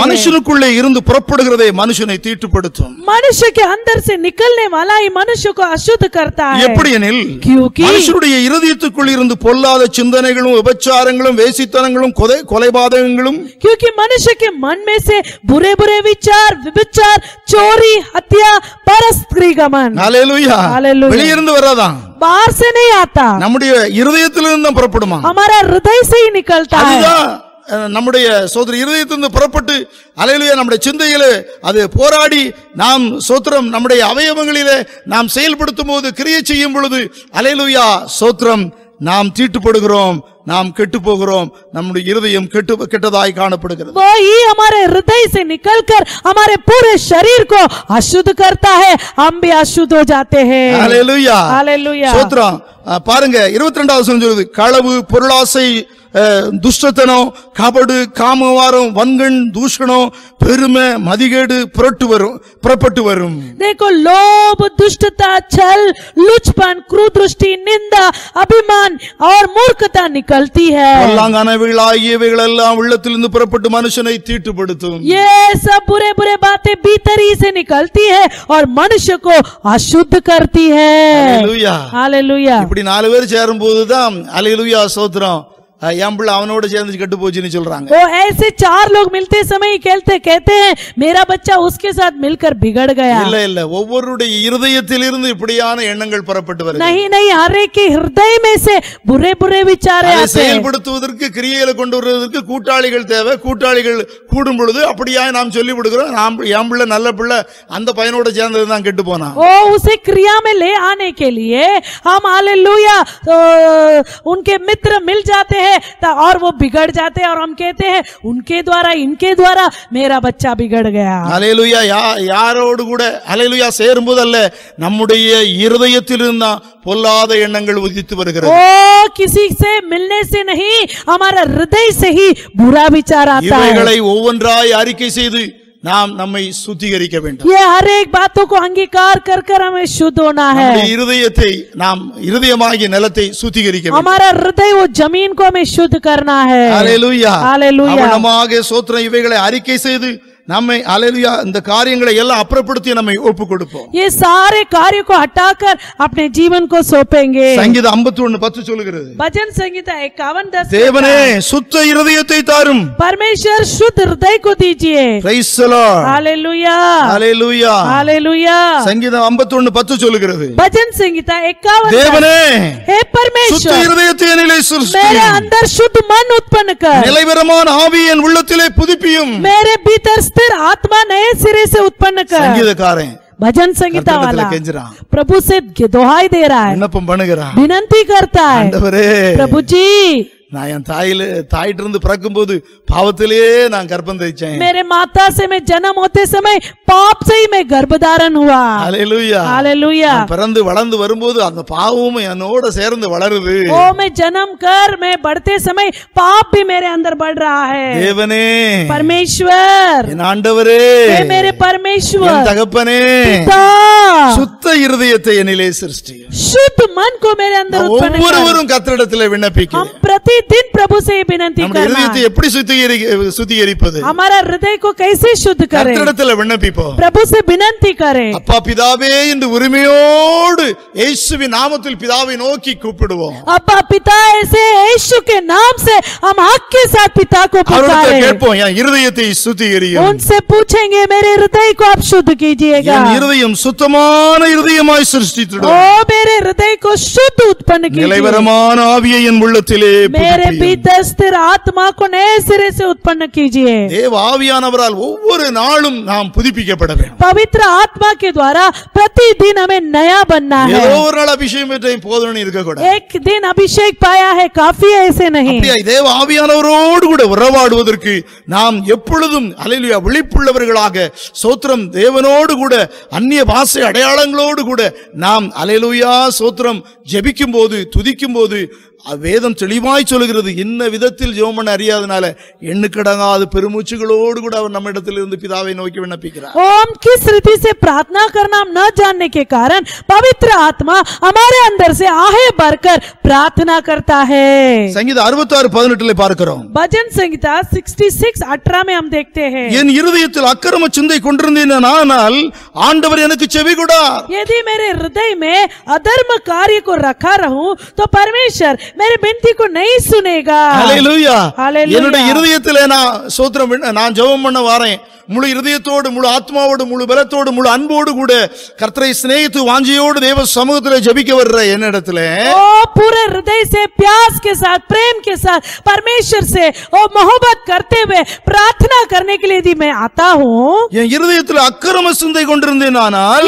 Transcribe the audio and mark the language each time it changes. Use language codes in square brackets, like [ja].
[ta] மனுஷனுக்குள்ளே இருந்து புறப்படுகிறதே மனுஷனை தீட்டுப்படுத்தும். [hi] मनुष्य के अंदर से निकलने वाला ही मनुष्य को अशुद्ध करता है. [ta] எப்படி எனில் [hi] क्योंकि [ta] மனுஷனுடைய இருதயத்துக்குள் இருந்து பொல்லாத சிந்தனைகளும் விபச்சாரங்களும் வேசித்தனங்களும் கொலைபாதகங்களும் [hi] क्योंकि मनुष्य के मन में से बुरे बुरे विचार व्यभिचार चोरी हत्या परस्त्री गमन [ta] ஹalleluya [en] Hallelujah. [ta] வெளியிருந்து வராதான், [hi] बाहर से नहीं आता, [ta] நம்முடைய இருதயத்திலிருந்து தான் புறப்படுமா. [hi] हमारा हृदय से ही निकलता है. [ta] அதுதான் நம்முடைய சோதர இருதயத்திலிருந்து புறப்பட்டு ஹalleluya நம்முடைய சிந்தையிலே அது போராடி நாம் சோத்திரம் நம்முடைய அவயவங்களிலே நாம் செயல்படுத்தும் போது கிரியை செய்யும் பொழுது ஹalleluya சோத்திரம் நாம் தீட்டுப்படுகிறோம், நாம் கெட்டு போகிறோம், நம்முடைய இருதயம் கெட்டதாய் காணப்படுகிறது. [hi] वो ही हमारे हृदय से निकलकर हमारे पूरे शरीर को अशुद्ध करता है, हम भी अशुद्ध हो जाते हैं. [ta] ஹalleluya [hi] हालेलुया. [ta] சோத்திரம் பாருங்க 22வது வசனம் சொல்லுது, களவு பொருளாசை துஷ்டத்தனம் கபடு காமவாரம் வன்கண் தூஷணம் பெருமை மதிகேடு புறப்பட்டு வரும். [hi] देखो लोभ दुष्टता छल लुचपन क्रूर दृष्टि निंदा अभिमान और मूर्खता निकलती है. [ta] பொல்லாங்கானவைகளாகியவைகள் எல்லாம் உள்ளத்திலிருந்து புறப்பட்டு மனுஷனை தீட்டுப்படுத்தும். [hi] ये सब बुरे बुरे बातें भीतर ही से निकलती है और मनुष्य को अशुद्ध करती है. [ta] ஹalleluya [hi] हालेलुया. [ta] இப்படி 4 பேர் சேரும்போது தான் ஹalleluya சோத்திரம் என் பிள்ளை அவனோட சேர்ந்து கெட்டு போச்சுன்னு சொல்றாங்க. [hi] वो ऐसे 4 लोग मिलते समय कहते हैं मेरा बच्चा उसके साथ मिलकर बिगड़ गया. [ta] இல்ல இல்ல ஒவ்வொருடைய இருதயத்திலிருந்து இப்படியான எண்ணங்கள் புறப்பட்டு வருது. [hi] नहीं नहीं, हर एक के हृदय में से बुरे बुरे विचार आते हैं. [ta] செயல்படுத்துவதற்கு கிரியைகளை கொண்டு வருவதற்கு கூட்டாளிகள் தேவை. கூட்டாளிகள் கூடும் பொழுது அப்படியே நாம் சொல்லி விடுகிறோம், என் பிள்ளை நல்ல பிள்ளை அந்த பையனோட சேர்ந்தது தான் கெட்டு போனா. [hi] ओ उसे क्रिया में ले आने के लिए हम हालेलुया उनके मित्र मिल जाते हैं और वो बिगड़ जाते हैं और हम कहते हैं उनके द्वारा इनके द्वारा मेरा बच्चा बिगड़ गया. [ta] ஹalleluya யாரோடு கூட ஹalleluya சேரும்போது அல்ல, நம்முடைய இருதயத்திலிருந்து தான் பொல்லாத எண்ணங்கள் உதித்து வருகிறது. [hi] ओ किसी से मिलने से नहीं, हमारा हृदय से ही बुरा विचार आता है. [ta] இவைகளை ஒவ்வொன்றாய் அறிக்கை செய்து நாம் நம்மை சுத்திகரிக்க வேண்டும். [hi] ये हर एक बातों को अंगीकार कर कर हमें शुद्ध होना है. [ta] நம்முடைய இருதயத்தை நாம் இருதயமாகிய நிலத்தை சுத்திகரிக்க வேண்டும். [hi] हमारा हृदय वो जमीन को हमें शुद्ध करना है. [ta] ஹalleluya [hi] हालेलुया. [ta] அவனமாக சோத்திரம் இவைகளை அறிக்கை செய்து நம்மை ஹalleluya இந்த காரியங்களை எல்லாம் அப்புறப்படுத்தி நம்மை ஒப்பு கொடுப்போம். [hi] ये सारे कार्य को हटाकर अपने जीवन को सौंपेंगे. [ta] சங்கீதம் 51:10 சொல்லுகிறது, [hi] भजन संहिता 51:10 [ta] தேவனே சுத்த இருதயத்தை தாரும். [hi] परमेश्वर शुद्ध हृदय को दीजिए. [en] Praise the Lord. [hi] Hallelujah [ta] hallelujah. [hi] Hallelujah. [ta] சங்கீதம் 51:10 சொல்லுகிறது, [hi] भजन संहिता 51 [ta] தேவனே [hi] हे [ta] சுத்த [hi] परमेश्वर [ta] இருதயத்தை என்னிலே சிருஷ்டி, [hi] मेरे अंदर शुद्ध मन उत्पन्न कर, [ta] நிலைவரமான ஆவி என் உள்ளத்திலே புதுப்பியும். [hi] मेरे भीतर स्थिर आत्मा नए सिरे से उत्पन्न कर. [ta] சங்கீதக்காரன் [hi] भजन संहिता वाला [ta] கெஞ்சுறான், [hi] प्रभु से दोहाई दे रहा है, [ta] விண்ணப்பம் பண்ணுகிறான், [hi] विनंती करता है, [ta] ஆண்டவரே [hi] प्रभु जी [ta] நான் என் தாயிட்ட இருந்து பிறக்கும் போது பாவத்திலேயே நான் கர்ப்பம் தைச்சேன். [hi] मेरे माता से मैं जन्म होते समय पाप से ही मैं गर्भधारण हुआ. [ta] ஹalleluya. [hi] हालेलुया. [ta] நான் பிறந்து வளர்ந்து வரும்போது அந்த பாவமும் என்னோட சேர்ந்து வளருது. [hi] ओ मैं जन्म कर मैं बढ़ते समय पाप भी मेरे अंदर बढ़ रहा है. [ta] தேவனே [hi] परमेश्वर [ta] என் ஆண்டவரே [hi] हे मेरे [ta] என் [hi] परमेश्वर [ta] தகப்பனே [hi] पिता [ta] சுத்த இருதயத்தை என்னிலே சிருஷ்டி. [hi] शुद्ध मन को मेरे अंदर उत्पन्न कर. [ta] ஒவ்வொருவரும் கர்த்தரிடத்திலே விண்ணப்பிக்க. [hi] हम प्रतिदिन प्रभु से विनंती [ta] நம்முடைய [hi] करना [ta] இருதயத்தை எப்படி சுத்திகரிப்பது? [hi] हमारा हृदय को कैसे शुद्ध करें? [ta] கர்த்தரிடத்திலே விண்ணப்பிப்போம். [hi] प्रभु से विनंती करें. [ta] அப்பா பிதாவே என்று உரிமையோடு இயேசுவின் நாமத்தில் பிதாவை நோக்கி கூப்பிடுவோம். [hi] अब्बा पिता ऐसे यीशु के नाम से हम हक के साथ पिता को [ta] அவரிடத்தில் [hi] पुकारें. [ta] கேட்போம், என் இருதயத்தை சுத்திகரியும். [hi] उनसे पूछेंगे मेरे हृदय को आप शुद्ध कीजिएगा. [ta] என் இருதயம் சுத்தமான இருதயமாய் சிருஷ்டித்திடும். [hi] ओ मेरे हृदय को शुद्ध उत्पन्न कीजिए. [ta] நிலைவரமான ஆவியை என் உள்ளத்திலே [hi] मेरे [ta] புதுப்பியும். [hi] भीतर स्थिर आत्मा को नए सिरे से उत्पन्न कीजिए. [ta] தேவ ஆவியானவரால் ஒவ்வொரு நாளும் நாம் புதுப்பிக்கப்பட வேண்டும். [hi] पवित्र आत्मा के द्वारा प्रतिदिन हमें नया बनना है. [ta] ஏதோ ஒரு நாள் அபிஷேகம் பெற்ற போதும்னு இருக்க கூடாது. [hi] एक दिन अभिषेक पाया है काफी ऐसे नहीं. [ta] அப்படியே தேவ ஆவியானவரோடு கூட உறவாடுவதற்கு நாம் எப்பொழுதும் ஹல்லேலூயா விழிப்புள்ளவர்களாக சோத்திரம் தேவனோடு கூட அந்நிய பாஷை அடையாளங்களோடு கூட நாம் ஹல்லேலூயா சோத்திரம் ஜெபிக்கும் போது துதிக்கும் போது வேதம் தெளிவாய் சொல்லுகிறது, இன்ன விதத்தில் ஜெபம் பண்ண அறியாதனால எண்ணுக்கடங்காத பெருமூச்சுகளோடு கூட அவர் நம்ம இடத்திலிருந்து பிதாவை நோக்கி விண்ணப்பிக்கிறார். [hi] हम किस रीति से प्रार्थना करना न जानने के कारण पवित्र आत्मा हमारे अंदर से आहे भरकर प्रार्थना करता है। [ta] சங்கீதம் 66:18 பார்க்கிறோம். [hi] भजन संहिता 66:18 में हम देखते हैं, [ta] என் இருதயத்தில் அக்கிரம சிந்தை கொண்டிருந்தேனால் ஆண்டவர் எனக்கு செவி கொடார். [hi] यदि मेरे हृदय में अधर्म कार्य को रखा रहूं तो परमेश्वर मेरे विनती को नहीं सुनेगा। [ta] ஹல்லேலூயா. ஹல்லேலூயா. என்னுடைய இருதயத்திலே நான் ஜெபம் பண்ண வாரேன், முழு இருதயத்தோடு, முழு ஆத்மாவோடு, முழு பலத்தோடு, முழு அன்போடு கூட கர்த்தரை சிநேகித்து வாஞ்சியோடு தேவ சமூகத்திலே ஜெபிக்க வர்ற என்னிடத்திலே [hi] पूरे हृदय से, प्यास के साथ, प्रेम के साथ परमेश्वर से और मोहब्बत करते हुए प्रार्थना करने के लिए यदि मैं आता हूँ, [ta] என் இருதயத்தில் அக்கிரம சிந்தை கொண்டிருந்தேனால்,